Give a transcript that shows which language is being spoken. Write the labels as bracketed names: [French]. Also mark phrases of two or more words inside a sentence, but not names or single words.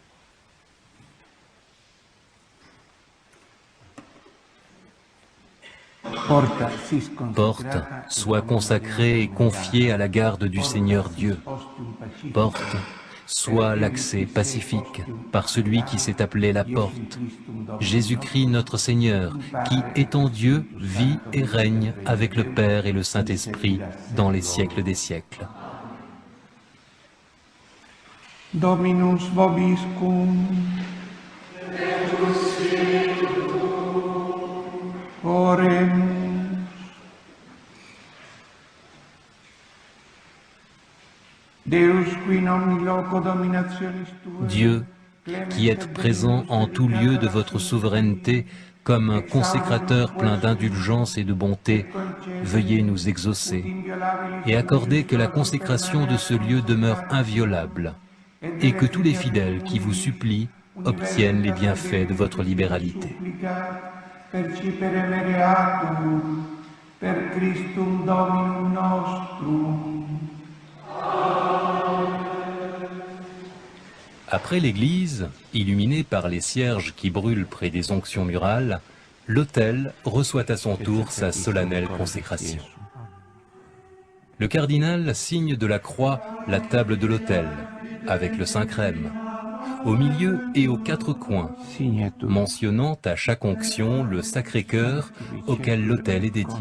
[French] Porte, sois consacrée et confiée à la garde du Seigneur Dieu. Porte, sois l'accès pacifique par celui qui s'est appelé la porte, Jésus-Christ notre Seigneur, qui, étant Dieu, vit et règne avec le Père et le Saint-Esprit dans les siècles des siècles. [Latin] Dominus vobiscum. Oremus. Deus qui in omni loco dominationis tuae, [French] Dieu, qui êtes présent en tout lieu de votre souveraineté, comme un consécrateur plein d'indulgence et de bonté, veuillez nous exaucer et accorder que la consécration de ce lieu demeure inviolable et que tous les fidèles qui vous supplient obtiennent les bienfaits de votre libéralité. [Latin] percipere mereatum, per Christum Dominum nostrum. [French] Après l'église, illuminée par les cierges qui brûlent près des onctions murales, l'autel reçoit à son tour sa solennelle consécration. Le cardinal signe de la croix la table de l'autel, avec le Saint-Crème, au milieu et aux quatre coins, mentionnant à chaque onction le Sacré-Cœur auquel l'autel est dédié.